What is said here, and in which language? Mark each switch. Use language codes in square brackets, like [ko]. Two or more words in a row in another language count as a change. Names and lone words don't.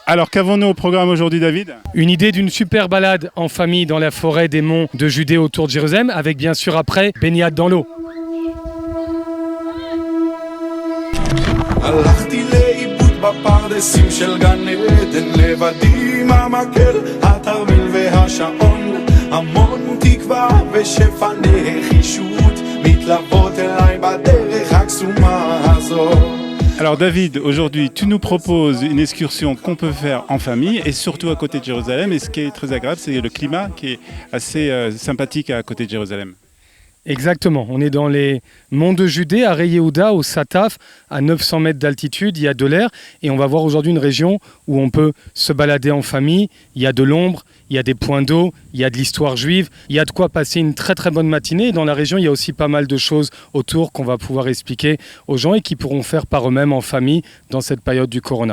[fr] Alors qu'avons-nous au programme aujourd'hui, David? Une idée d'une super balade en famille dans la forêt des monts de Judée autour de Jérusalem, avec bien sûr après baignade dans l'eau. [he] הלכתי לאיבוד בפרדסים של גן עדן, לבדי עם המקל, התרמיל והשעון, המון תקווה ושפע נחישות מתלוות אליי בדרך הקסומה הזאת. [fr] Alors David, aujourd'hui, tu nous proposes une excursion qu'on peut faire en famille et surtout à côté de Jérusalem. Et ce qui est très agréable, c'est le climat qui est assez sympathique à côté de Jérusalem. Exactement, on est dans les monts de Judée, à Rei Yehuda, au Sataf, à 900 mètres d'altitude, il y a de l'air et on va voir aujourd'hui une région où on peut se balader en famille, il y a de l'ombre, il y a des points d'eau, il y a de l'histoire juive, il y a de quoi passer une très très bonne matinée et dans la région il y a aussi pas mal de choses autour qu'on va pouvoir expliquer aux gens et qui pourront faire par eux-mêmes en famille dans cette période du Corona.